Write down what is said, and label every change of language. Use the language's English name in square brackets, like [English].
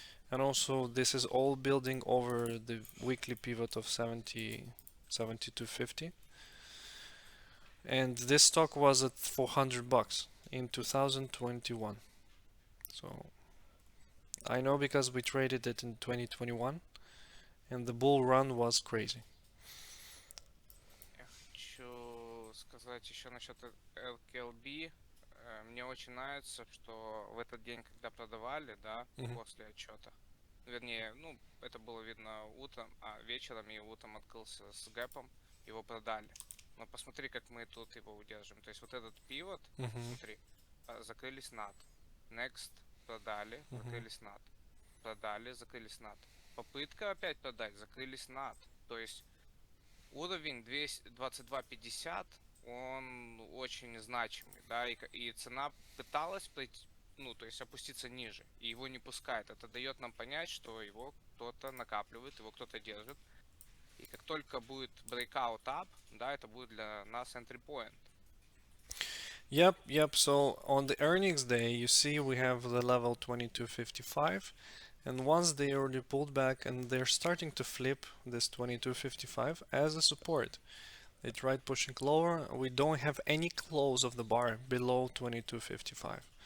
[English] And also this is all building over the weekly pivot of 72.50. And this stock was at $400 in 2021. So I know because we traded it in 2021 and the bull run was crazy. [Russian] Я хочу сказать еще насчет LKLB. Мне очень нравится, что в этот день, когда продавали, да, после отчета, вернее, ну, это было видно утром, вечером и утром открылся с гэпом, его продали. Но посмотри, как мы тут его удержим. То есть вот этот пивот, смотри, закрылись над. Next, продали, закрылись над. Продали, закрылись над. Попытка опять продать, закрылись над. То есть уровень 22.50, он очень значимый, да, и цена пыталась пройти, ну, то есть опуститься ниже, и его не пускает. Это дает нам понять, что его кто-то накапливает, его кто-то держит. И как только будет breakout up, да, это будет для нас entry point. [English] Yep. So on the earnings day, you see we have the level 22.55, and once they already pulled back and they're starting to flip this 22.55 as a support. They tried pushing lower. We don't have any close of the bar below 22.55.